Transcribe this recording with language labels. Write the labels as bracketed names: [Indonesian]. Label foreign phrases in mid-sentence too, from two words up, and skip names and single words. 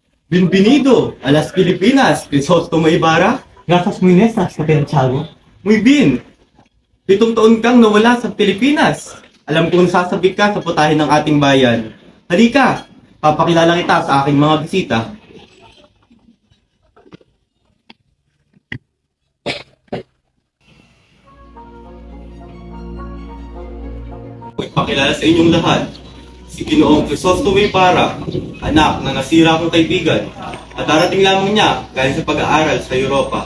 [Spanish] Bienvenido a las Pilipinas, Crisostomo Ibarra. Gracias muy nestas, Kapitán Tiago. Muy bien. [Filipino] 7 taon kang nawala sa Pilipinas. Alam kong sasabi ka sa putahe ng ating bayan. Halika, papakilala kita sa aking mga bisita. Ipakilala sa inyong lahat, si Ginoong Crisostomo Ibarra, anak ng nasira kong kaibigan, at darating lamang niya galing sa pag-aaral sa Europa.